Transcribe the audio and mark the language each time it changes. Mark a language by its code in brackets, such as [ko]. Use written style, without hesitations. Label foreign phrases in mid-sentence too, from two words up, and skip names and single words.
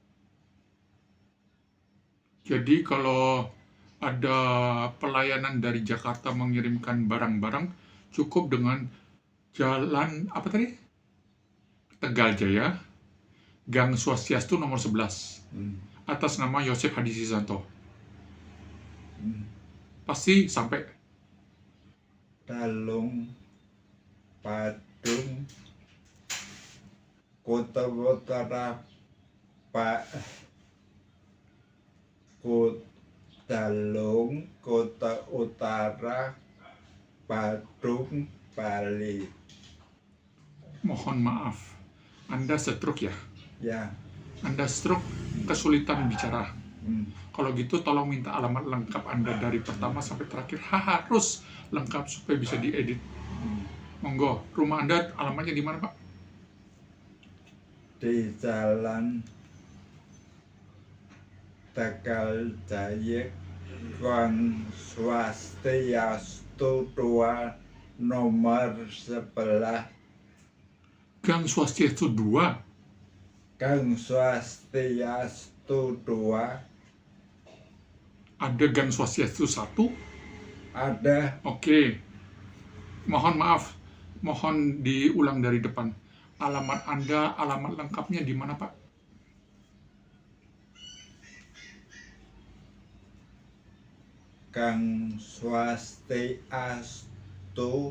[id] Jadi kalau ada pelayanan dari Jakarta mengirimkan barang-barang, cukup dengan jalan apa tadi? Tegal Jaya, Gang Swastiastu nomor 11, atas nama Yosef Hadi Sisanto. Pasti sampai. Dalung, Padung, Kota Utara, Pak Dalung, Kota Utara, Badung, Bali. Mohon maaf, Anda stroke ya? Ya. Anda stroke, kesulitan bicara. Kalau gitu tolong minta alamat lengkap Anda dari pertama sampai terakhir. Harus lengkap supaya bisa diedit. Monggo, rumah Anda alamatnya di mana Pak? Di Jalan Tegal Jaya Gang Swastiastu 2 nomor 11. Gang Swastiastu 2. Gang Swastiastu 2 Ada Gang Swastiastu 1? ada. Oke. Mohon maaf, mohon diulang dari depan. Alamat Anda, alamat lengkapnya di mana Pak? Gang Swastiastu.